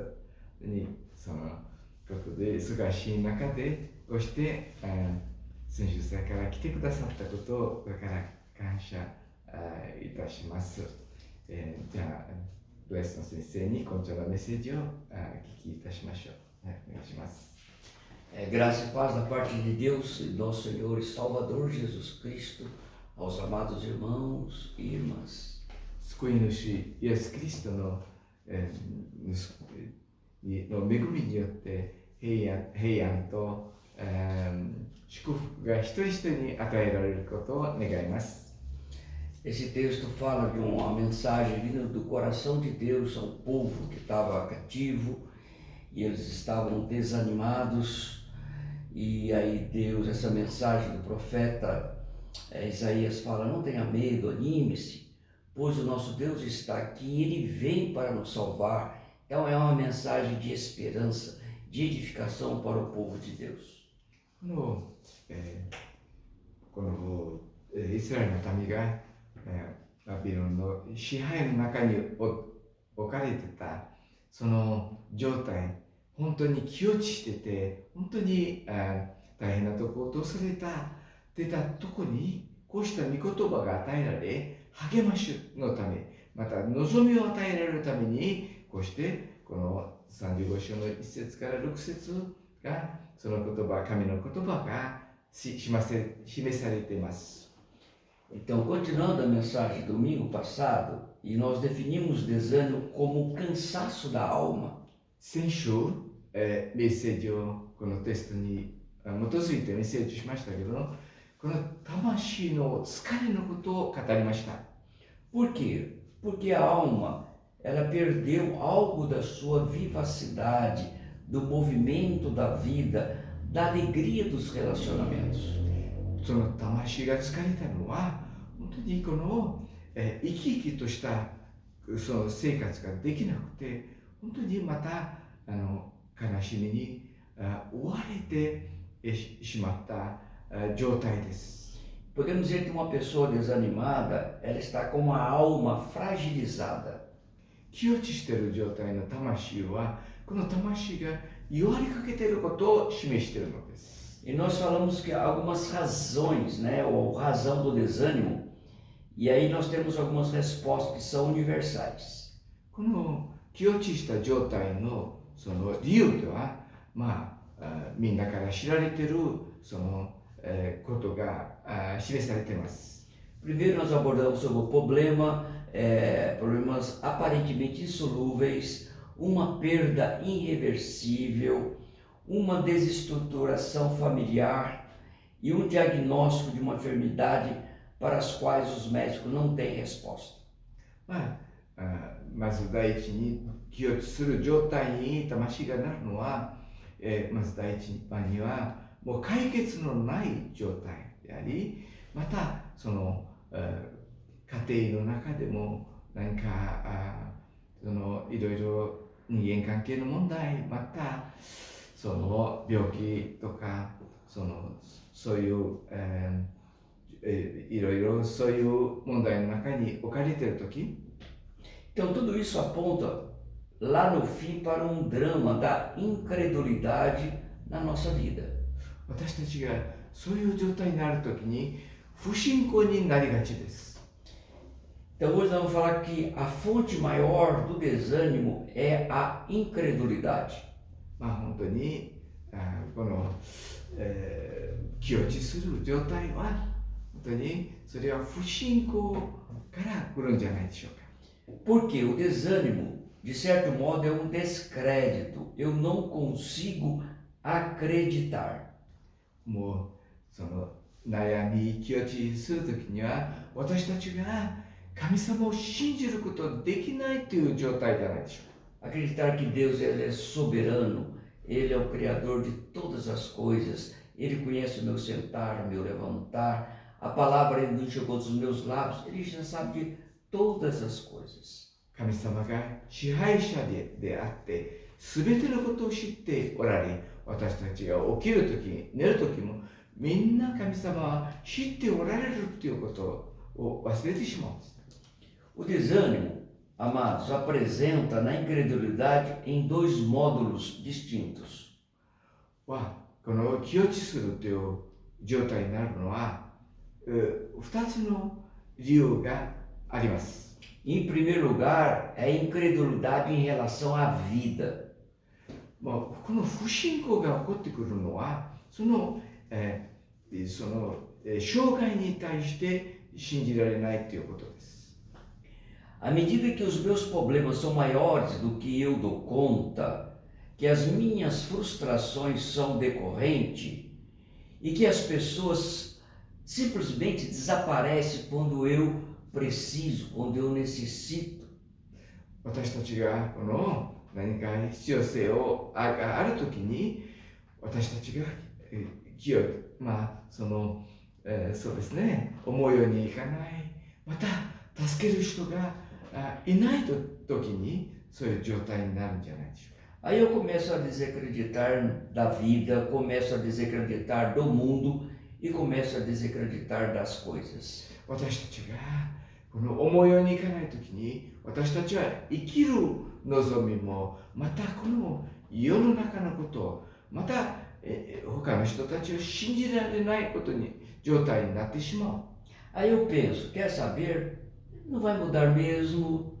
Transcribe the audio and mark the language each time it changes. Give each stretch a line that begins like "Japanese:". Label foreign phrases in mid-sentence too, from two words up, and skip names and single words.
Japanese: そのことで忙しい中でこうして先週さんから来てくださったことをこれから感謝いたします。じゃあブレスの先生に今朝のメッセージをお聞きいたしましょう。お願いします。
Portuguese: Graça e paz da parte de Deus e nosso Senhor e Salvador Jesus Cristo, aos amados irmãos e irmãs.
Japanese: 救い主イエス・キリストの恵みによって平安と祝福が一人一人に与えられることを願います。
Portuguese: Esse texto fala de uma mensagem vinda do coração de Deus a um povo que estava cativo e eles estavam desanimados. E aí Deus, essa mensagem do profeta Isaías fala, não tenha medo, anime-se, pois o nosso Deus está aqui e Ele vem para nos salvar. Então é uma mensagem de esperança, de edificação para o povo de Deus.
Japanese: このイスラエルの民がバビロンの支配の中に置かれてたその状態、本当に気落ちしてて、本当に大変なとこを通され出たとこにこうした御言葉が与えられ、励ましのため、また望みを与えられるために、こうしてこの35章の1節から6節がその言葉、神の言葉が示されています。
Portuguese: Então, continuando a mensagem domingo passado, e nós definimos desânimo como o cansaço da alma.
Japanese: 先週、メッセージをこのテストに基づいてメッセージしましたけど、この魂の疲れのことを語りました。
Portuguese: Por quê? Porque a alma, ela perdeu algo da sua vivacidade, do movimento da vida, da alegria dos relacionamentos.
Japanese: その魂が疲れたのは、本当にこの生き生きとしたその生活ができなくて、本当にまた悲しみに追われてしまった状態です。
Portuguese: Podemos dizer que uma pessoa desanimada, ela está com uma alma fragilizada.
Japanese: 気落ちしている状態の魂は、この魂が弱りかけていることを示しているのです。
Portuguese: E nós falamos que há algumas razões, né, ou razão do desânimo, E aí nós temos algumas respostas que são universais.
Japanese: この気落ちした状態のその理由とは、みんなから知られているその、ことが示されています。
Portuguese: Primeiro nós abordamos sobre o problemas aparentemente insolúveis, uma perda irreversível, uma desestruturação familiar e um diagnóstico de uma enfermidade para as quais os médicos não têm resposta.
Japanese: まず第一に気落ちする状態に魂がなるのは、まず第一番にはもう解決のない状態であり、またその、家庭の中でも何かそのいろいろ人間関係の問題、またその病気とかそういう、いろいろそういう問題の中に置かれているとき、
Portuguese: Então tudo isso aponta lá no fim para um drama da incredulidade na nossa vida.
Japanese: 私たちがそういう状態になるときに不信仰になりがちです。
Portuguese: Então hoje nós vamos falar que a fonte maior do desânimo é a incredulidade.
Japanese: 本当にこの、気落ちする状態は本当にそれは不信仰から来るんじゃないでしょうか。
Portuguese: Porque o desânimo, de certo modo, é um descrédito. Eu não consigo acreditar.
Japanese: もうその悩み気落ちするときには私たちが神様を信じることができないという状態じゃないでしょうか。
Portuguese: Acreditar que Deus ele é soberano, Ele é o Criador de todas as coisas, Ele conhece o meu sentar, o meu levantar, a palavra Ele não chegou dos meus lábios, Ele já sabe de todas as coisas.
Japanese: 神様が支配者であって全てのことを知っておられ、私たちが起きるとき寝るときもみんな神様は知っておられるということを忘れてしまうんです。
Portuguese: O desânimo, amados, apresenta na incredulidade em dois módulos distintos.
Japanese: この気落ちするという状態になるのは2つの理由があります。
Portuguese: Em primeiro lugar, é a incredulidade em relação à vida.
Japanese: この不信仰が起こってくるのはその生涯に対して信じられないということです。
Portuguese: À medida que os meus problemas são maiores do que eu dou conta, que as minhas frustrações são decorrentes e que as pessoas simplesmente desaparecem quando eu preciso, quando eu necessito.
Japanese: 私たちがこの何か必要性をあるときに私たちが気をそうですね、思うようにいかない、また助ける人がいないときにそういう状態になるんじゃないでしょうか。
Portuguese: Aí eu começo a desacreditar da vida, começo a desacreditar do mundo e começo a desacreditar das coisas.
Japanese: 私たちがこの思うようにいかないときに私たちは生きる望みもまたこの世の中のことまた他の人たちを信じられないことに状態になってしまう。
Portuguese: Aí eu penso, quer saber? Não vai mudar mesmo.